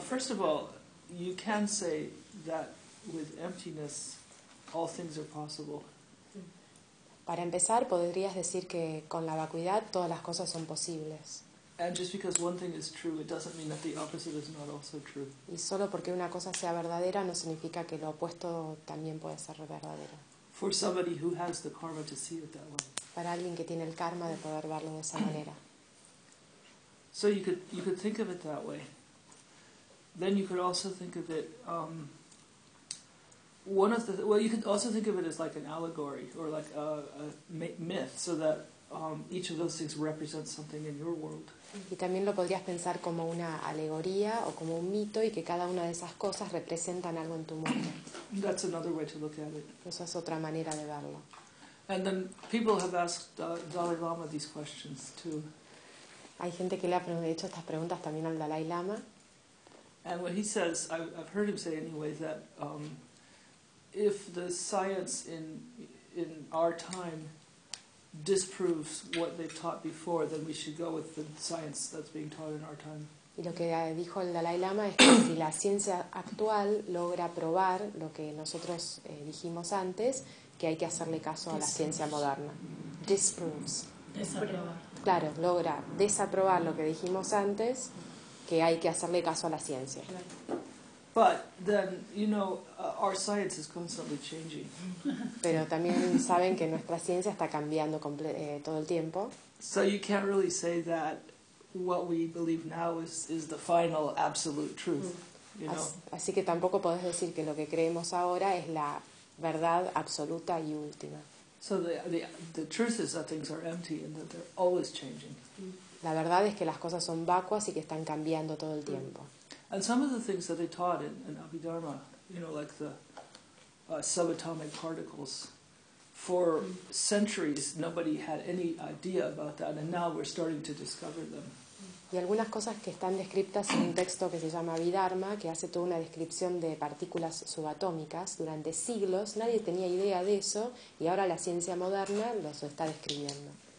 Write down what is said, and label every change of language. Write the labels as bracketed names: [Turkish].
[English] First of all, you can say that with emptiness, all things are possible. [Spanish] Para empezar, podrías decir que con la vacuidad todas las cosas son posibles. [English] And just because one thing is true, it doesn't mean that the opposite is not also true. [Spanish] Y solo porque una cosa sea verdadera no significa que lo opuesto también puede ser verdadero. [English] For somebody who has the karma to see it that way. [Spanish] Para alguien que tiene el karma de poder verlo de esa manera. [English] So you could think of it that way. Then you could also think of it you could also think of it as like an allegory or like a myth, so that each of those things represents something in your world. [Spanish] Y también lo podrías pensar como una alegoría o como un mito, y que cada una de esas cosas representan algo en tu mundo. [English] That's another way to look at it. [Spanish] Esa es otra manera de verlo. [English] And then people have asked Dalai Lama these questions too. [Spanish] Hay gente que le ha hecho estas preguntas también al Dalai Lama. [English] And what he says, I've heard him say anyway, that if the science in our time disproves what they've taught before, then we should go with the science that's being taught in our time. [Spanish] Y lo que dijo el Dalai Lama es que si la ciencia actual logra probar lo que nosotros dijimos antes, que hay que hacerle caso a la ciencia moderna. [English] Disproves. [Spanish] Desaprobar. Claro, logra desaprobar lo que dijimos antes, que hay que hacerle caso a la ciencia. [English] But then, you know, our science is constantly changing. [Spanish] Pero también saben que nuestra ciencia está cambiando todo el tiempo. [English] So you can't really say that what we believe now is the final absolute truth. You know? [Spanish] Así que tampoco podés decir que lo que creemos ahora es la verdad absoluta y última. [English] So the truth is that things are empty and that they're always changing. [Spanish] La verdad es que las cosas son vacuas y que están cambiando todo el tiempo. [English] And some of the things that they taught in Abhidharma, you know, like the subatomic particles, for centuries nobody had any idea about that, and now we're starting to discover them. [Spanish] Y algunas cosas que están descritas en un texto que se llama Abhidharma, que hace toda una descripción de partículas subatómicas, durante siglos nadie tenía idea de eso, y ahora la ciencia moderna los está describiendo.